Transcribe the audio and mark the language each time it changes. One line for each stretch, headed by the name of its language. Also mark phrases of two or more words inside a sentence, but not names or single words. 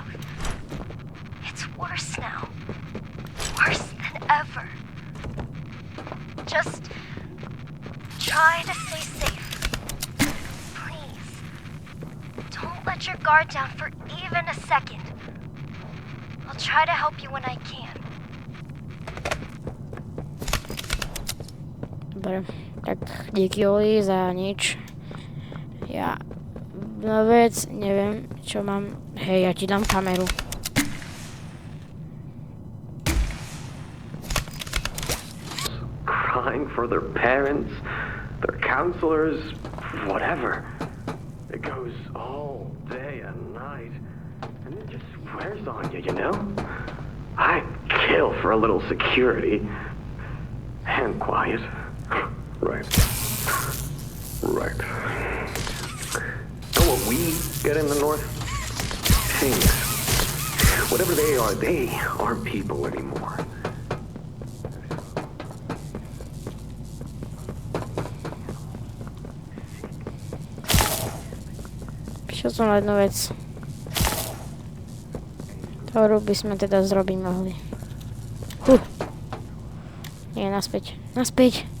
English: It's worse now. Worse than ever. Just try to stay safe. Please. Don't let your guard down for even a second. I'll try to help you when I can.
Slovak: Dobre, tak díky Oli za nič. Ja vec, neviem, čo mám. Hej, ja ti dám kameru.
English: Crying for their parents, their counselors, whatever. It goes all day and night, and it just wears on you, you know? I'd kill for a little security. And quiet. Right. Right. Know what we get in the North? Things. Whatever they aren't people anymore.
Slovak: Prišiel som na jednu vec, ktorú by sme teda zrobiť mohli. Nie, naspäť. Naspäť!